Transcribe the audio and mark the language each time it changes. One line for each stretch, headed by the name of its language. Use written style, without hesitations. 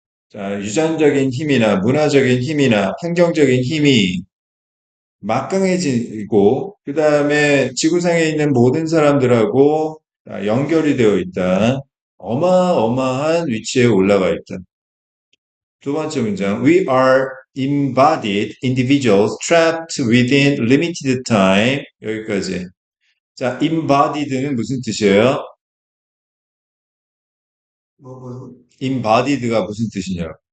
Korean: 자, 유전적인 힘이나 문화적인 힘이나 환경적인 힘이 막강해지고, 그 다음에 지구상에 있는 모든 사람들하고 연결이 되어 있다. 어마어마한 위치에 올라가 있다. 두 번째 문장.
English: We are embodied individuals trapped within limited time.
Korean: 여기까지. 자, embodied는 무슨 뜻이에요? embodied가 무슨 뜻이냐?